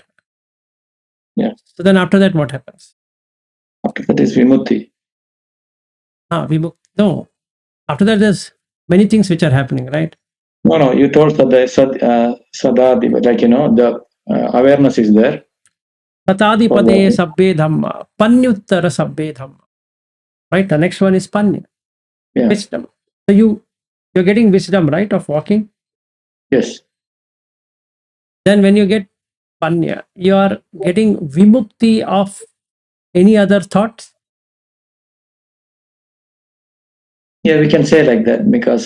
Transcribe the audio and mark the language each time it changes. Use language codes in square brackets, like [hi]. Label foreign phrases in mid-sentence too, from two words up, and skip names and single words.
[en] Yeah. So then after that, what happens? After that is vimutti. No. After that, there's many things which are happening, right? No. You told that the sadadi, but like the awareness is there. [pi] Tatadipade sabbe dhamma, panyuttara sabbe dhamma. [en] Right? The next one is panya. Yeah. Wisdom. So you're getting wisdom, right, of walking. Yes. Then when you get panya, you are getting vimukti of any other thoughts. Yeah, we can say like that because